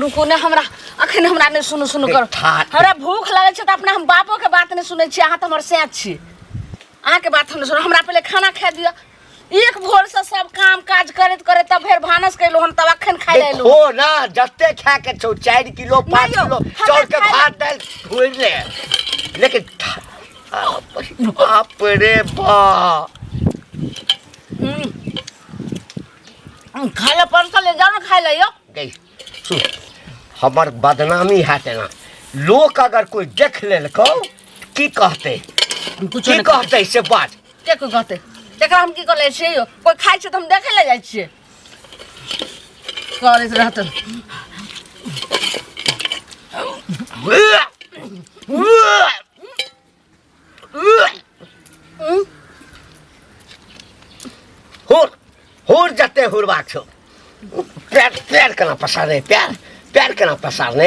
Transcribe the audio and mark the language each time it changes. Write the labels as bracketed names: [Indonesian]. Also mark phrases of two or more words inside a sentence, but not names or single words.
[Maithili] रुको ने हमरा अखन हमरा नहीं सुनु सुनु कर हमरा भूख लागे छै त अपना हम बापो के बात नहीं सुनै छी अहाँ त हमर सेठ छी अहाँ के बात हम सुन हमरा पहले खाना खा दिया एक भोर से सब काम काज करत करे तब फिर भानस कैलो हम तब अखन खाइ लेलो हो ना जत्ते खा के 4 किलो 5 किलो चाउर के भात दाल खुइ ले लेकिन बाप रे बा खाइला परसा ले जाओ ना खाइ ले यो गई सुन हमर बदनामी हाथे ना लोग अगर कोई देख लेलको की कहते कुछ नहीं कहते से बात के को कहते तेकरा हम की करे छै यो कोई खाइ छै त हम देखे ले जाइ छियै करैत रहत हुर जते हुरबाक छौ पैर केना पसारे पैर केना पसारने